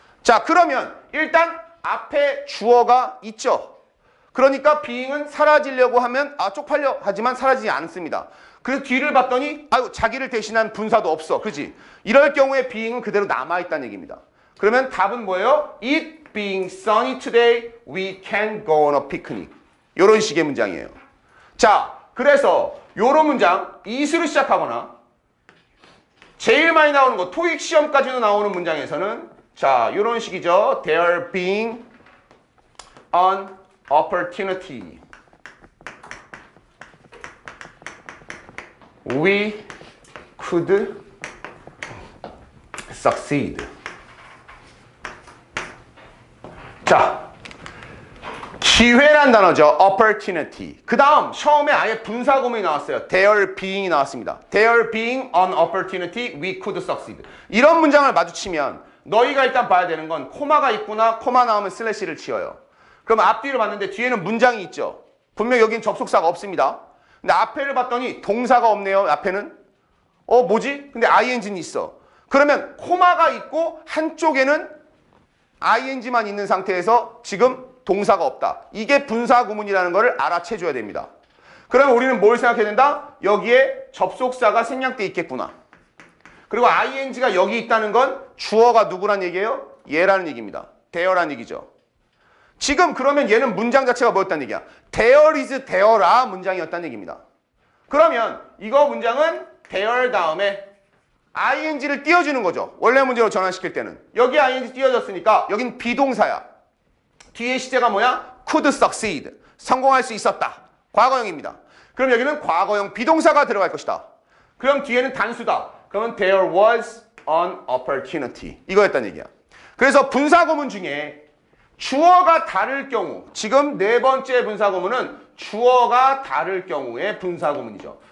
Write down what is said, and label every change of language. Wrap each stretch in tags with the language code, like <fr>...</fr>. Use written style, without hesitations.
<ko>자, 그러면 일단 앞에 주어가 있죠. 그러니까 being은 사라지려고 하면 쪽팔려 하지만 사라지지 않습니다. 그래서 뒤를 봤더니 자기를 대신한 분사도 없어. 그지? 이럴 경우에 being은 그대로 남아있다는 얘기입니다. 그러면 답은 뭐예요?</ko> <en>It being sunny today, we can go on a picnic.</en> <ko>이런 식의 문장이에요. 자, 그래서 이런 문장, it으로 시작하거나 제일 많이 나오는 거, 토익 시험까지도 나오는 문장에서는 자, 이런 식이죠.</ko> <en>There being an opportunity. We could succeed.</en> <ko>자, 기회란 단어죠. opportunity. 그 다음 처음에 아예 분사구문이 나왔어요. There being이 나왔습니다.</ko> <en>There being an opportunity, we could succeed.</en> <ko>이런 문장을 마주치면 너희가 일단 봐야 되는 건 코마가 있구나. 코마 나오면 슬래시를 치어요. 그럼 앞뒤를 봤는데 뒤에는 문장이 있죠. 분명 여긴 접속사가 없습니다. 근데 앞에를 봤더니 동사가 없네요. 앞에는 뭐지? 근데 ing는 있어. 그러면 코마가 있고 한쪽에는 ing만 있는 상태에서 지금 동사가 없다. 이게 분사구문이라는 것을 알아채줘야 됩니다. 그러면 우리는 뭘 생각해야 된다? 여기에 접속사가 생략돼 있겠구나. 그리고 ing가 여기 있다는 건 주어가 누구란 얘기예요? 얘라는 얘기입니다. there란 얘기죠. 지금 그러면 얘는 문장 자체가 뭐였다는 얘기야? There is there라 문장이었다는 얘기입니다. 그러면 이거 문장은 there 다음에 ing를 띄워주는 거죠. 원래 문제로 전환시킬 때는. 여기 ing 띄워졌으니까 여긴 비동사야. 뒤에 시제가 뭐야? could succeed. 성공할 수 있었다. 과거형입니다. 그럼 여기는 과거형 비동사가 들어갈 것이다. 그럼 뒤에는 단수다.</ko> <en>그러면 there was an opportunity.</en> <ko>이거였다는 얘기야. 그래서 분사구문 중에 주어가 다를 경우, 지금 네 번째 분사구문은 주어가 다를 경우의 분사구문이죠.</ko>